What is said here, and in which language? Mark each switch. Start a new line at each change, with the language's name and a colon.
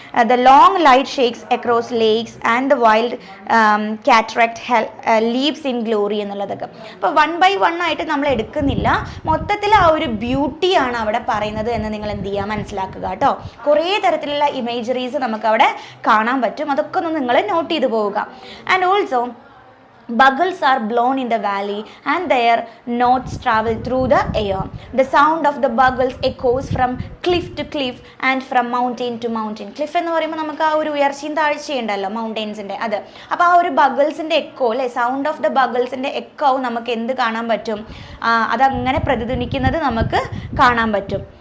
English: The long light shakes across lakes and the wild cataract leaps in glory എന്നുള്ളതൊക്കെ.
Malayalam: അപ്പോൾ 1 by 1 ആയിട്ട് നമ്മൾ എടുക്കുന്നില്ല, മൊത്തത്തിൽ ആ ഒരു ബ്യൂട്ടിയാണ് അവിടെ പറയുന്നത് എന്ന് നിങ്ങൾ എന്ത് ചെയ്യുക, മനസ്സിലാക്കുക കേട്ടോ. കുറേ തരത്തിലുള്ള ഇമേജറീസ് നമുക്ക് അവിടെ കാണാൻ പറ്റും, അതൊക്കെ ഒന്ന് നിങ്ങൾ നോട്ട് ചെയ്ത് പോവുക.
English: And also bugles are blown in the valley and their notes travel through the air. The sound of the bugles echoes from cliff to cliff and from mountain to mountain.
Malayalam: Cliff എന്ന് പറയുമ്പോൾ നമുക്ക് ആ ഒരു ഉയർച്ചയും താഴ്ചയുണ്ടല്ലോ മൗണ്ടെയിൻസിൻ്റെ, അത് അപ്പോൾ ആ ഒരു ബഗിൾസിൻ്റെ എക്കോ അല്ലേ, സൗണ്ട് ഓഫ് ദ ബഗിൾസിൻ്റെ എക്കോ നമുക്ക് എന്ത് കാണാൻ പറ്റും, അതങ്ങനെ പ്രതിധ്വനിക്കുന്നത് നമുക്ക് കാണാൻ പറ്റും.